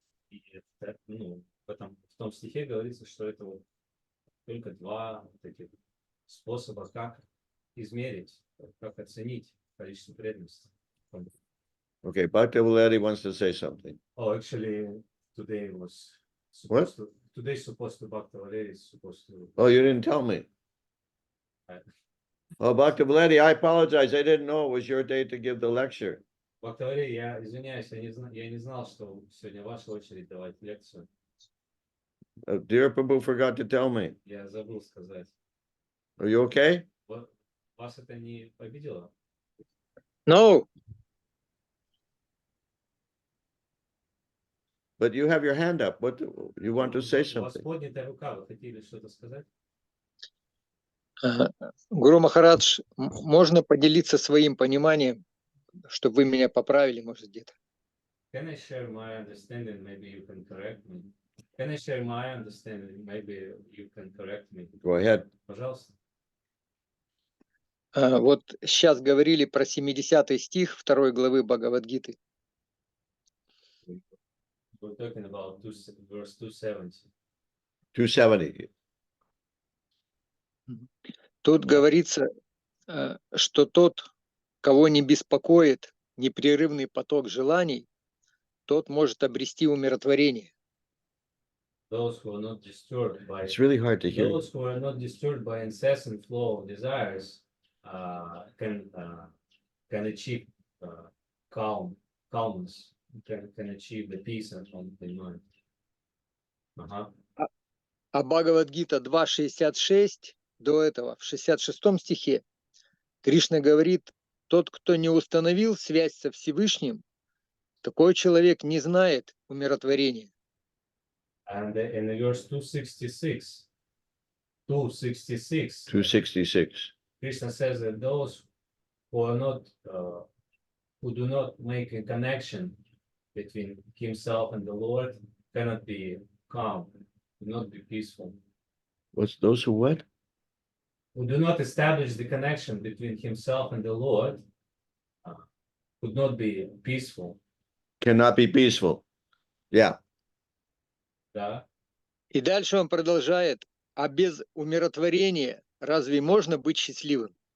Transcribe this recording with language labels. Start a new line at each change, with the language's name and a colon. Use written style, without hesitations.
Russian: И это, в том стихе говорится, что это вот только два вот этих способа, как измерить, как оценить количество преданности.
English: Okay, Bhakti Valeri wants to say something. Oh, actually, today was supposed to. Today's supposed to Bhakti Valeri is supposed to. Oh, you didn't tell me. Oh, Bhakti Valeri, I apologize. I didn't know it was your day to give the lecture.
Russian: Bhakti Valeri, я извиняюсь, я не знал, что сегодня ваша очередь давать лекцию.
English: Dear Prabhu forgot to tell me.
Russian: Я забыл сказать.
English: Are you okay?
Russian: Вас это не обидело?
English: No, But you have your hand up. What you want to say
Russian: У вас
English: something?
Russian: поднятая рука, вы хотели что-то сказать? Гуру Махарадж, можно поделиться своим пониманием, чтобы вы меня поправили, может, где-то?
English: Can I share my understanding? Maybe you can correct me. Can I share my understanding? Maybe you can correct me. Go ahead.
Russian: Пожалуйста. Вот сейчас говорили про 70-й стих 2 главы Бхагавад-гиты.
English: We're talking about verse 270. 270.
Russian: Тут говорится, что тот, кого не беспокоит непрерывный поток желаний, тот может обрести умиротворение.
English: Those who are not disturbed by It's really hard to hear. those who are not disturbed by incessant flow of desires can achieve calmness, can achieve the peace of the mind.
Russian: А Бхагавад-гита 2.66 до этого, в 66 стихе, Кришна говорит, тот, кто не установил связь со Всевышним, такой человек не знает умиротворения.
English: And in the verse 266, 266. Krishna says that those who are not, who do not make a connection between himself and the Lord cannot be calm, cannot be peaceful. What's those who what? Who do not establish the connection between himself and the Lord would not be peaceful. Cannot be peaceful. Yeah.
Russian: Да? И дальше он продолжает, а без умиротворения разве можно быть счастливым?